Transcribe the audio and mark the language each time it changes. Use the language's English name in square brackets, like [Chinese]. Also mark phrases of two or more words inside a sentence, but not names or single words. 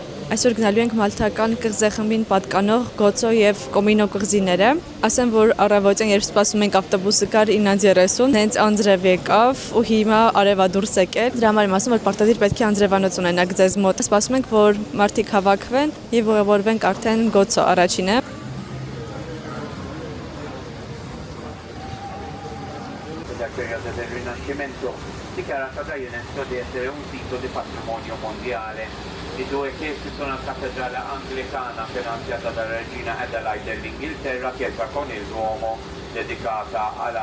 [Armenian] Այսօր գնալու ենք մալթական կղզեխմբին պատկանող Գոցո եւ Կոմինո կղզիները։ Ասեմ, որ առավոտյան երբ սպասում ենք ավտոբուսը գար 9:30, հենց անձրև եկավ ու հիմա արևա դուրս եկել։ Դրա համար եմ ասում, որ պարտադիր պետք է անձրևանոց ունենաք ձեզ մոտ։ Սպասում ենք, որ մարդիկ հավաքվեն եւ ուղևորվենք արդեն Գոցո առաջինը։ [Italian] Periodo del Rinascimento dichiarata da UNESCO di essere un sito di patrimonio mondiale. I due chiese sono la cattedrale anglicana finanziata dalla regina Adelaide dell'Inghilterra, chiesa con il Duomo dedicata alla...